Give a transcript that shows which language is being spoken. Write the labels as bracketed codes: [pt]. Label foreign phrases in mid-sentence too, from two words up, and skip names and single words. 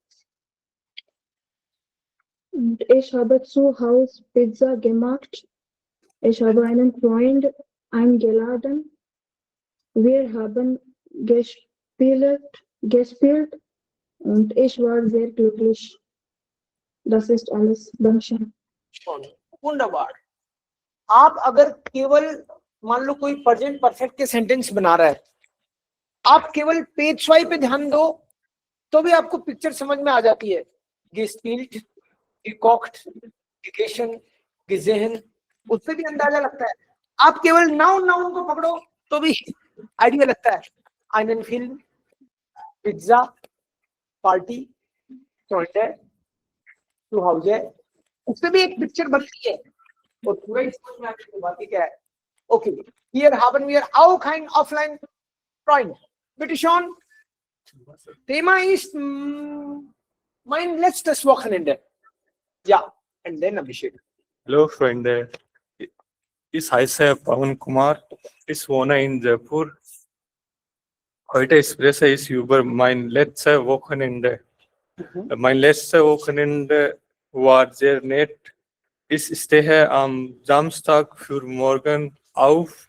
[de] Und ich habe zu Hause Pizza gemacht. Ich habe einen Freund eingeladen. Wir haben gespielt und ich war sehr glücklich. Das ist alles. Dankeschön. Wunderbar. [hi] आप अगर केवल मान लो कोई [en] present perfect [hi] के सेंटेंस बना रहा है, आप केवल [en] page swipe [hi] पे ध्यान दो तो भी आपको पिक्चर समझ में आ जाती है. [de] gespielt, gekocht, gegessen, gesehen, [hi] उससे भी अंदाजा लगता है। आप केवल नाउन को पकड़ो तो भी आइडिया लगता है। [de] einen Film, पिज्जा, पार्टी, Freunde, zu Hause, [hi] उससे भी एक पिक्चर बनती है और पूरा समझ में आपकी बात क्या है। ओके, [de] hier haben wir auch ein offline Freund. Bitte schön. Thema ist mein letztes Wochenende. Ja, [en] and then Abhishek. [de] Hello, Freunde. Ich heiße Pawan Kumar. Ich wohne in Jaipur. Heute spreche ich über mein letztes Wochenende. Mein letztes Wochenende war sehr nett. Ich stehe am Samstag für morgen auf.